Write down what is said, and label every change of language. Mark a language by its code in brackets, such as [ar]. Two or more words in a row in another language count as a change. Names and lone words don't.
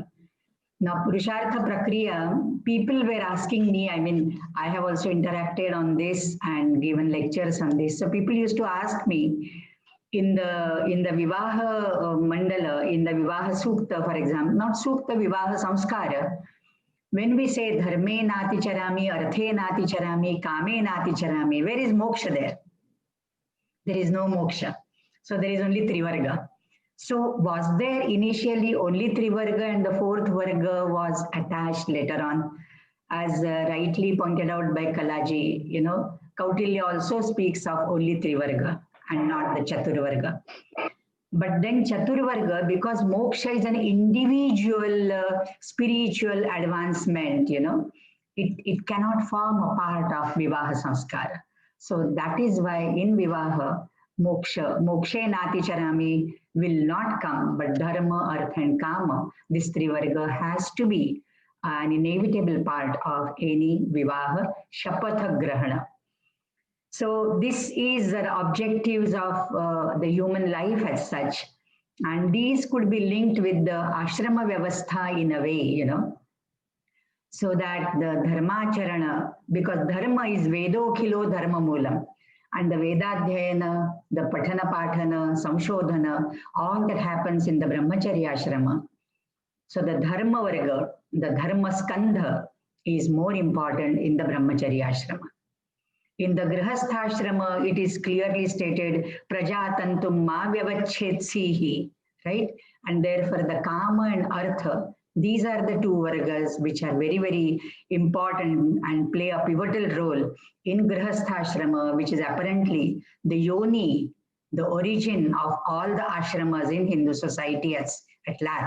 [en] Now, [sa] Purushartha Prakriya, [en] people were asking me, I mean, I have also interacted on this and given lectures on this. So people used to ask me, in the [sa] Vivaha Mandala, [en] in the [sa] Vivaha Sukta, [en] for example, not Sukta, [sa] Vivaha Samskara, [en] when we say [sa] Dharme Nati Charami, Arthe Nati Charami, Kame Nati Charami, [en] where is moksha there? There is no moksha. So there is only Trivarga. So was there initially only Trivarga and the fourth Varga was attached later on? As rightly pointed out by Kalaji, Kautilya also speaks of only Trivarga and not the Chaturvarga. But then Chaturvarga, because moksha is an individual spiritual advancement, it cannot form a part of [sa] Vivaha Samskara. [en] So that is why in Vivaha, [sa] mokshe nati charami [en] will not come, but dharma, artha and kama, this Trivarga has to be an inevitable part of any [sa] Vivaha Shapatha Grahana. [en] So this is the objectives of the human life as such. And these could be linked with the [sa] ashrama vyavastha [en] in a way, so that the dharmacharana, because dharma is [sa] vedokhilo dharma moolam. [en] And the Vedadhyayana, the [sa] Patana Patana, Samshodhana, [en] all that happens in the [sa] Brahmacharya ashrama. [en] So the [sa] Dharma Varga, [en] the [sa] Dharma Skandha [en] is more important in the [sa] Brahmacharya ashrama. [en] In the Grihastha-ashrama, it is clearly stated, [sa] Prajatantum ma vyavachhetsihi, [en] right? And therefore the Kama and Artha These are the two vargas which are very, very important and play a pivotal role in Grihastha which is apparently the yoni, the origin of all the ashramas in Hindu society at large.